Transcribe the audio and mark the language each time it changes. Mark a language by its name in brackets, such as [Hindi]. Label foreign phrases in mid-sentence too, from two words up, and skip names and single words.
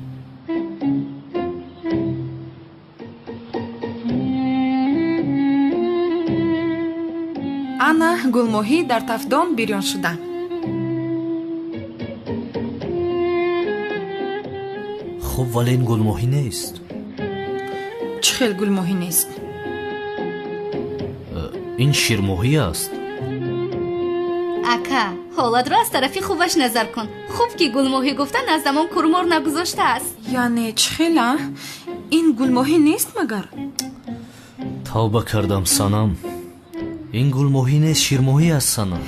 [Tajik] ана гулмоҳӣ дар тафдон бирён шуда. хуб, вале ин гулмоҳӣ нест. [Persian] خیل گل ماهی نیست؟ این شیرماهی است. [Tajik] ака ҳолатро аз тарафи хубаш назар кун. хуб ки гулмоҳӣ гуфта наздамон курмор нагузоштааст. яъне чӣ хела? ин гулмоҳӣ нест магар? тавба кардам санам. ин гулмоҳӣ нест, ширмоҳӣ аст санам.